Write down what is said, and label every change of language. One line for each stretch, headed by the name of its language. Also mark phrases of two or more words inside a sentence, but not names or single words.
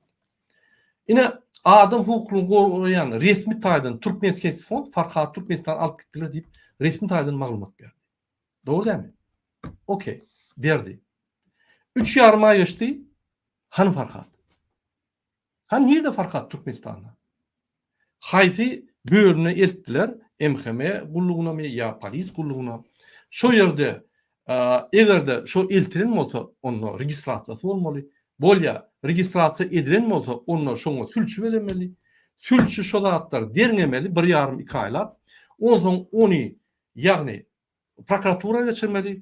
Turkmen: Ine adam hukukyny goraýan resmi taýdan Türkmen Helsinki Fond Farhat Türkmenistan alyp gitdiler diýip resmi taýdan maglumat berdi. Dogry dämi? Okey. berdi. 3,5 ay geçti. Han Farhat.
Turkish: Han nerede Farhat Türkmenistan'da?
Turkmen: Hayfi bölüne elttiler.
Turkish: MHM kulluğuna mı ya polis kulluğuna.
Turkmen: Şo yerde egerde şo eltiren bolsa onu registrasiyası olmalı. Bolya registrasiya edilen bolsa onu şoňa sülçü belemeli. Sülçü şo zatlar dernemeli 1,5-2 aýlap. Ondan onu ýagny prokuratura geçirmeli.